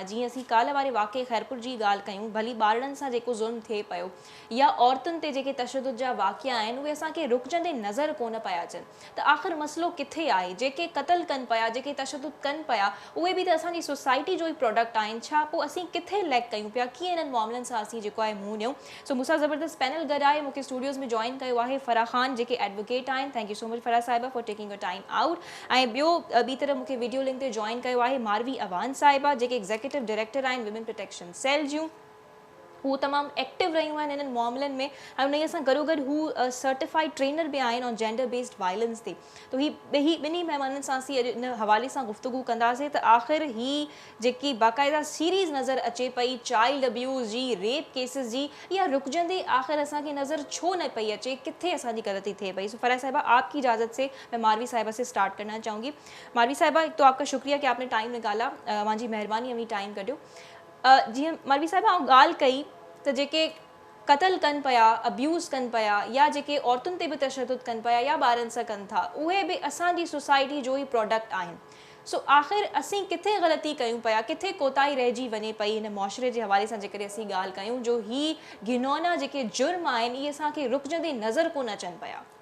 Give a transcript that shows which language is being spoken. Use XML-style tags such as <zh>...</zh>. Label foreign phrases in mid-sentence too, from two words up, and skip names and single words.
<sd>जीअं असीं काल्ह वारे वाक़े ख़ैरपुर जी ॻाल्हि कयूं, भली ॿारनि सां जेको ज़ुल्म थिए पियो या औरतुनि ते जेके तशदुद जा वाक़िया आहिनि उहे असांखे रुकजंदे नज़र कोन पिया अचनि। त आख़िर मसइलो किथे आहे? जेके क़तल कनि पिया, जेके तशदुद कनि पिया, उहे बि त असांजी सोसाइटी जो ई प्रोडक्ट आहिनि। छा पोइ असीं किथे लैक कयूं पिया? कीअं इन्हनि मामलनि सां असीं जेको आहे मुंहुं ॾियूं? सो मूंसां ज़बरदस्त पैनल गॾु आहे। मूंखे स्टूडियोज़ में जॉइन कयो आहे फ़राह ख़ान, जेके एडवोकेट आहिनि।</sd> <en>Thank you so much Farah Sahiba for taking your time out.</en> <sd>ऐं ॿी तरफ़ मूंखे वीडियो लिंक ते जॉइन कयो आहे मारवी अवान साहिबा, जेके</sd> <en>executive director</en> <sd>आहिनि विमेन प्रोटेक्शन सेल जूं। हू तमामु एक्टिव रहियूं आहिनि इन्हनि मामलनि में ऐं उन सां गॾोगॾु हू</sd> <en>certified trainer</en> <sd>बि आहिनि</sd> <en>on gender based violence</en> <sd>ते। त ही ॿिन्ही महिमाननि सां असीं अॼु इन हवाले सां गुफ़्तगू कंदासीं त आख़िर ही जेकी बाक़ाइदा सीरीज़ नज़र अचे पई</sd> <en>child abuse</en> <sd>जी,</sd> <en>rape cases</en> <sd>जी, या रुकजंदे आख़िर असांखे नज़र छो न पई अचे? किथे असांजी ग़लती थिए पई? सो फ़राह साहिबा,</sd> <ur>آپ کی اجازت سے میں ماروی صاحبہ سے اسٹارٹ کرنا چاہوں گی. ماروی صاحبہ، ایک تو آپ کا شکریہ کہ آپ نے ٹائم نکالا,</ur> <sd>मुंहिंजी महिरबानी अवी टाइम कढियो। जीअं मारवी साहिबा आउं ॻाल्हि कई त जेके क़तल कनि पिया, अब्यूज़ कनि पिया, या जेके औरतुनि ते बि तशदुद कनि पिया या ॿारनि सां कनि था, उहे बि असांजी सोसाइटी जो ई प्रोडक्ट आहिनि। सो आख़िर असीं किथे ग़लती कयूं पिया, किथे कोताही रहिजी वञे पई हिन मुआशरे जे हवाले सां जेकॾहिं असीं ॻाल्हि कयूं, जो ही घिनौना जेके जुर्म आहिनि इहे असांखे रुकजंदे नज़र कोन अचनि पिया?</sd>